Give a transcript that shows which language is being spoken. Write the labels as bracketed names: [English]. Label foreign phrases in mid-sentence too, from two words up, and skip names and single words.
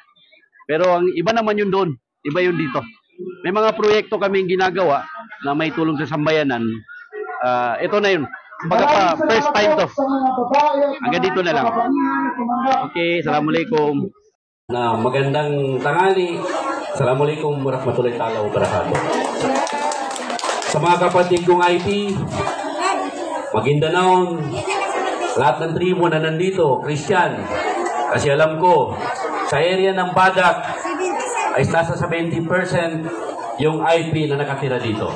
[Filipino] Pero ang iba naman yun doon, iba yun dito. May mga proyekto kaming ginagawa na may tulong sa sambayanan. Ito na yun. Kumbaga pa [English] first time [Filipino] to. Hanggang dito na lang. Okay, assalamualaikum. Magandang tanghali. [Arabic] السلام عليكم ورحمة الله وبركاته. [Filipino] Sa mga kapatid kong IT, Maguindanao, lahat ng tribo na nandito, Christian, kasi alam ko, sa area ng Badak ay nasa 70% yung IP na nakatira dito.